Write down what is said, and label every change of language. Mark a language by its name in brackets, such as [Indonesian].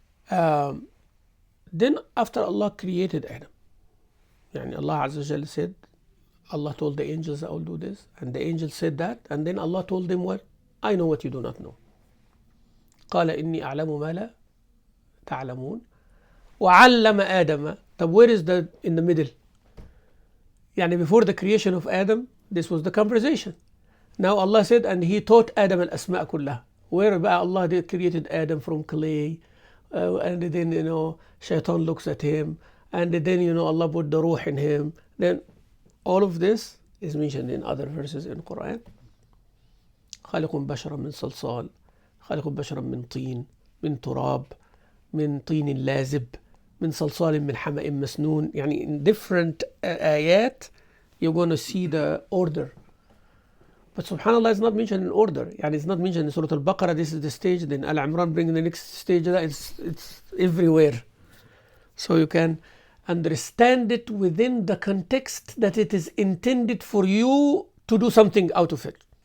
[English] Then after Allah created Adam, Allah Azza wa Jalla said, Allah told the angels, I will do this, and the angels said that, and then Allah told them what? I know what you do not know. [Arabic] قال إني أعلم ما لا تعلمون وعلم آدم. طب [English] where is the in the middle? Before the creation of Adam, this was the conversation. Now Allah said, and He taught Adam [Arabic] al-asma' kullaha. [English] Where Allah did created Adam from clay, and then Shaitan looks at him, and then Allah put the ruh in him. Then all of this is mentioned in other verses in Quran. [Arabic] خالق بشرا من صلصال خالق بشرا من طين من تراب من طين لازب من صلصال من حمأ مسنون. [English] In different ayat you're going to see the order. But subhanAllah, it's not mentioned in order. It's not mentioned in Surah Al-Baqarah, this is the stage, then Al-Imran bring the next stage. It's everywhere. So you can understand it within the context that it is intended for you to do something out of it.